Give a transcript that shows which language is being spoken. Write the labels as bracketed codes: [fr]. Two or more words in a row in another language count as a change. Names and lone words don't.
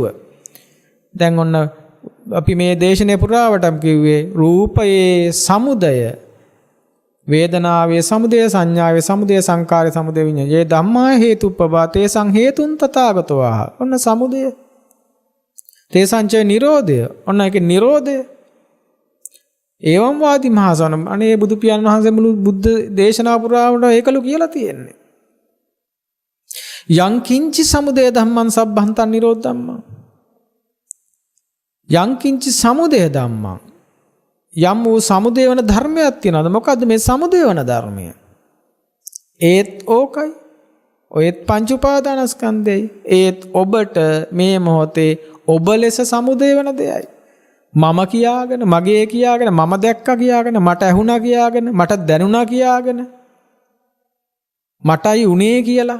[si] දැන් ඔන්න අපි මේ දේශනේ පුරාවටම කිව්වේ රූපයේ සමුදය වේදනාවේ සමුදය සංඥාවේ සමුදය සංකාරයේ සමුදය විඤ්ඤාණය. [pi] යේ ධම්මා හේතුප්පවාතේ සංහේතුන් තථාගතෝ [si] ඔන්න සමුදය. [pi] තේසංචය නිරෝධය. [si] ඔන්න ඒකේ නිරෝධය. [pi] ඒවම් වාදී මහසන [si] අනේ බුදු පියාණන් වහන්සේ මුළු බුද්ධ දේශනා පුරාවට ඒකලු කියලා තියෙන්නේ. [pi] යං කිංචි සමුදය ධම්මං සබ්බන්තං නිරෝධ ධම්මං. යං කිංචි සමුදය ධම්මං [si] යම් වූ සමුදය වන ධර්මයක් තියෙනවද? මොකද්ද මේ සමුදය වන ධර්මය? ඒත් ඕකයි. ඔයත් පංච උපාදානස්කන්ධයයි. ඒත් ඔබට මේ මොහොතේ ඔබ ලෙස සමුදය වන දෙයයි. මම කියාගෙන, මගේ කියාගෙන, මම දැක්කා කියාගෙන, මට ඇහුණා කියාගෙන, මට දැනුණා කියාගෙන, මටයි උනේ කියලා.